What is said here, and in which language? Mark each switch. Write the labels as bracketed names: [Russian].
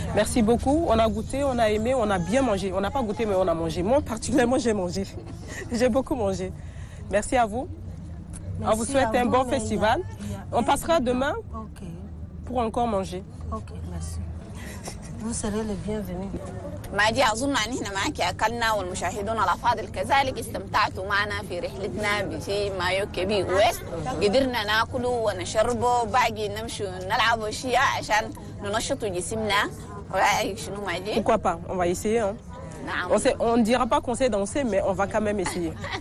[French] Merci beaucoup, on a goûté, on a aimé, on a bien mangé. On n'a pas goûté mais on a mangé. Moi particulièrement j'ai mangé. J'ai beaucoup mangé. Merci à vous. On vous souhaite un bon festival. On passera demain pour encore manger. Ok, merci. Vous serez les bienvenus. [Arabic] ماجي أظن أن هنا معك أكلنا والمشاهدون الأفاضل كذلك استمتعتوا معنا في رحلتنا في مايو كيبي ويست. قدرنا ناكله ونشربه باقي نمشي نلعب أشياء عشان ننشط جسمنا. رأيك شنو ماجي؟ [French] Pourquoi pas? On va essayer. Hein? On ne dira pas qu'on sait danser, mais on va quand même essayer.